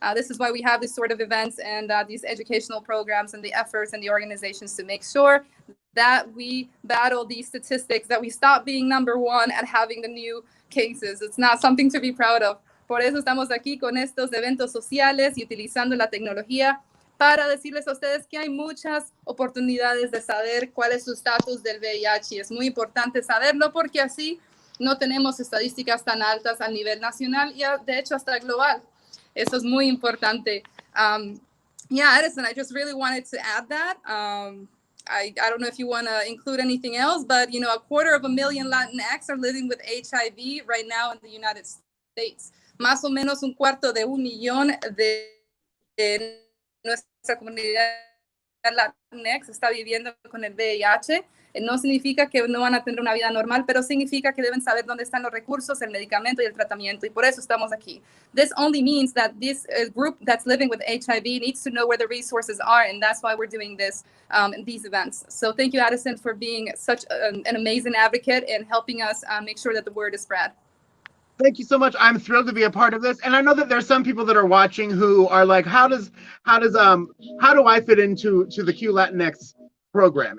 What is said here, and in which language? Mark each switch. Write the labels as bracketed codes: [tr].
[en] This is why we have these sort of events and these educational programs and the efforts and the organizations to make sure that we battle these statistics, that we stop being number 1 at having the new cases. It's not something to be proud of. [es] Por eso estamos aquí con estos eventos sociales y utilizando la tecnología para decirles a ustedes que hay muchas oportunidades de saber cuál es su estatus del VIH. Es muy importante saberlo porque así no tenemos estadísticas tan altas a nivel nacional y de hecho hasta global. Eso es muy importante. [en] Yeah, Addison, I just really wanted to add that. I don't know if you want to include anything else, but 250,000 Latinx are living with HIV right now in the United States. [es] Más o menos 1/4 de 1 millón de nuestra comunidad Latinx está viviendo con el VIH. No significa que no van a tener una vida normal, pero significa que deben saber dónde están los recursos, el medicamento y el tratamiento, y por eso estamos aquí. [en] This only means that this group that's living with HIV needs to know where the resources are, and that's why we're doing these events. So thank you, Addison, for being such an amazing advocate and helping us make sure that the word is spread. Thank you so much. I'm thrilled to be a part of this. And I know that there's some people that are watching who are like, how do I fit into the Q Latinx program?